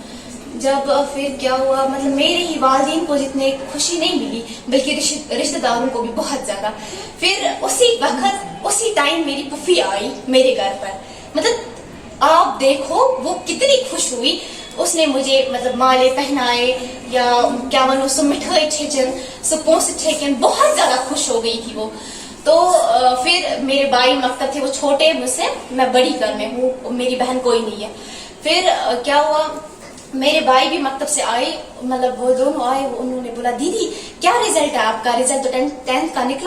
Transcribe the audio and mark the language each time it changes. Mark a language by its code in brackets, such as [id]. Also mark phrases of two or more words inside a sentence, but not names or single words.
[ur] جب پھر کیا ہوا, مطلب میرے ہی والدین کو جتنے خوشی نہیں ملی بلکہ رشتہ داروں کو بھی بہت زیادہ. پھر اسی وقت اسی ٹائم میری پھوپھی آئی میرے گھر پر, مطلب آپ دیکھو وہ کتنی خوش ہوئی. اس نے مجھے مطلب مالے پہنائے یا کیا [ks] ونو سو مٹھائی چھچن سو پونسے چھکن, [ur] بہت زیادہ خوش ہو گئی تھی وہ. تو پھر میرے بھائی مکتب تھے, وہ چھوٹے مجھ سے, میں بڑی گھر میں ہوں, میری بہن کوئی نہیں ہے. پھر کیا ہوا, میرے بھائی بھی مکتب سے آئے, مطلب وہ دونوں آئے, انہوں نے بولا دیدی کیا رزلٹ ہے آپ کا, رزلٹ تو 10th کا نکلا.